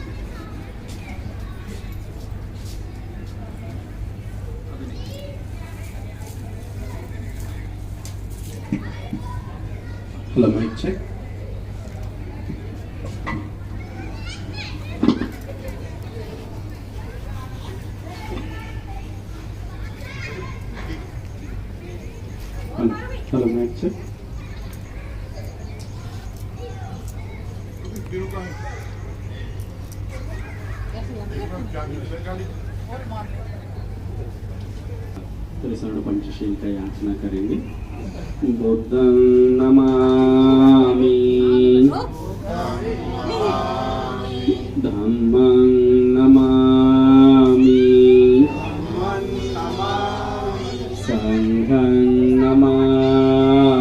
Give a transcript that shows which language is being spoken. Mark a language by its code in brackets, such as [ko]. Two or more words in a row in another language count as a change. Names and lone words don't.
[en] Hello, mic check. Hello, mic check. [hi] त्रिसर्ण पंचशील का याचना करेंगे। [pi] बुद्धं नमामि, धम्मं नमामि, संघं नमामि।